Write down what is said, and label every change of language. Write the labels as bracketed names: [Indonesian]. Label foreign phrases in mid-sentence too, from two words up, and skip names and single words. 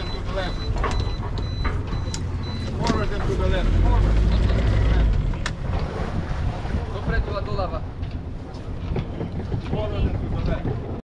[English] the left. Forward and to the left. Forward and to the left. [Slovak] Dopredu a doľava. [English] Forward and to the left.